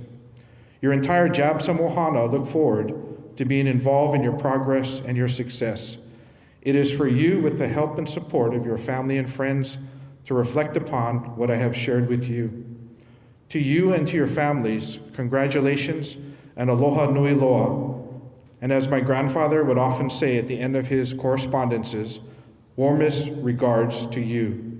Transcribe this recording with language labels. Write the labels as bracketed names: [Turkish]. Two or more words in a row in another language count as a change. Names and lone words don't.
[English] Your entire JABSOM Ohana look forward to being involved in your progress and your success. It is for you, with the help and support of your family and friends, to reflect upon what I have shared with you. To you and to your families, congratulations and [Hawaiian] aloha nui loa. [English] And as my grandfather would often say at the end of his correspondences, warmest regards to you.